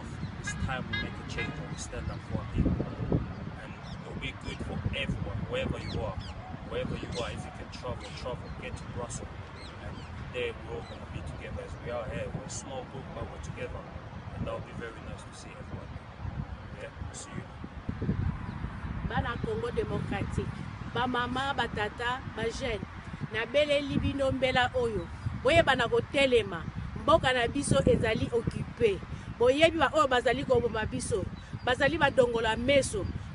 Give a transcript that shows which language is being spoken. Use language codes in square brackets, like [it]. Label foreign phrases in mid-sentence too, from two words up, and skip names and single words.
[en] It's time we make a change and we stand up for our people. And it'll be good for everyone, wherever you are. Wherever you are, if you can travel, get to Brussels. And there we're all going to be together as we are here. We're a small group, but we're together. And that'll be very nice to see everyone. Yeah, see you. [ln] Bana Congo démocratique. Ba mama, ba tata, ba jeune. Na bele libino mbela oyo. Boye bana ko telema. Mboka na biso ezali occupé. Boyebi ba oyo bazali ko bomba biso. Bazali ba dongola meso.